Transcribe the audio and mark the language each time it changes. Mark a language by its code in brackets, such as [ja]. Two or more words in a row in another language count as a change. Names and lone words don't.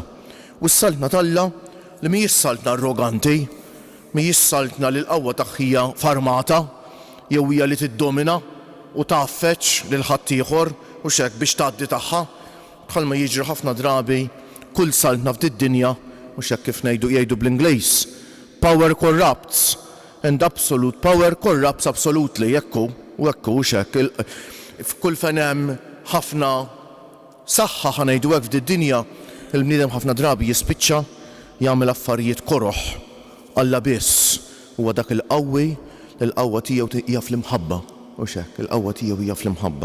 [mt] U s-saltna tal-Alla li mhijiex saltna arroganti, mhijiex saltna li l-qawwa tagħha hija farmata jew hija li tiddomina u taffeċ lil ħadd ieħor u xekk biex tgħaddi tagħha bħalma jiġri ħafna drabi kull saltna f'did-dinja u xekk kif jgħidu bl-Ingliż. [en] Power corrupts and absolute power corrupts absolutely [mt] jekku u hekk u xekk f'kull fejn hemm ħafna saħħa ħanejdu hekk f'did-dinja il-bniedem ħafna drabi jispiċċa jagħmel affarijiet koroħ Alla biss huwa dak il-qawwi il-qawwa tiegħu hija fl-imħabba u xekk il-qawwa tiegħu hija fl-imħabba.